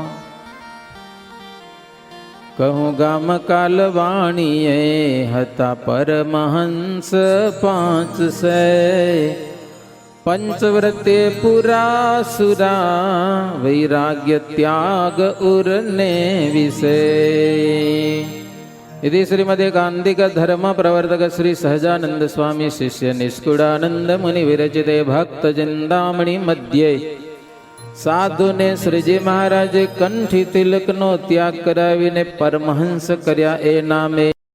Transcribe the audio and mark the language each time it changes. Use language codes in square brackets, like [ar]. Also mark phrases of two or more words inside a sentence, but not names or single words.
[gu] કહું ગામ કાલવાણીએ હતા પરમહંસ 500, પંચવ્રતે પૂરા સુરા, વૈરાગ્ય ત્યાગ ઉરને વિશે. [sa] इति श्रीमदेकान्तिक धर्म प्रवर्तक श्री सहजानंद स्वामी शिष्य निष्कुड़ानंद मुनि विरचिते भक्त चिंतामणि मध्य [gu] સાધુ ને શ્રીજી મહારાજે કંઠી તિલક નો ત્યાગ કરાવીને પરમહંસ કર્યા એ નામે